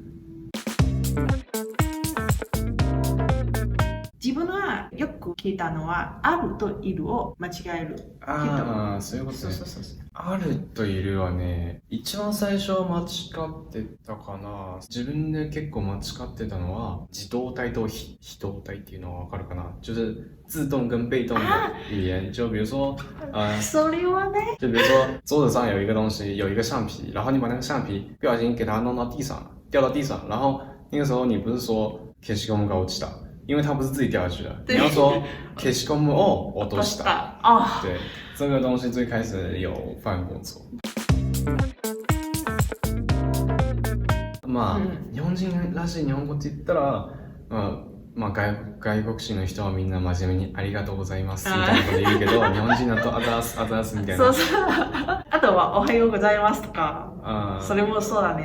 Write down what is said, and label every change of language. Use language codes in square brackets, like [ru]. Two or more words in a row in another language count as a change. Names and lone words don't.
[ja] 自分はよく聞いたのは、あるといるを間違える。ああ、そういうことね。そう。あるといるはね、一番最初は間違ってたかな。自分で結構間違ってたのは、自動体と非動体っていうのはわかるかな？ [zh] 就是自动跟被动的语言。就比如说， [ja] それはね。 [zh] 就比如说桌子上有一个东西，有一个橡皮，然后你把那个橡皮不小心给它弄到地上了，掉到地上，然后那个时候你不是说 [ja] 消しゴムが落ちた？ [zh] 因为它不是自己掉下去的，你要说 [ja] 消しゴムを落とした。 [zh] 对，这个东西最开始有犯过错。 [ja] まあ、日本人らしい日本語って言ったら、まあ外国人の人はみんな真面目にありがとうございますみたいなこと言うけど、日本人だとあざーすあざーすみたいな。そうそう。あとはおはようございますとか、それもそうだね。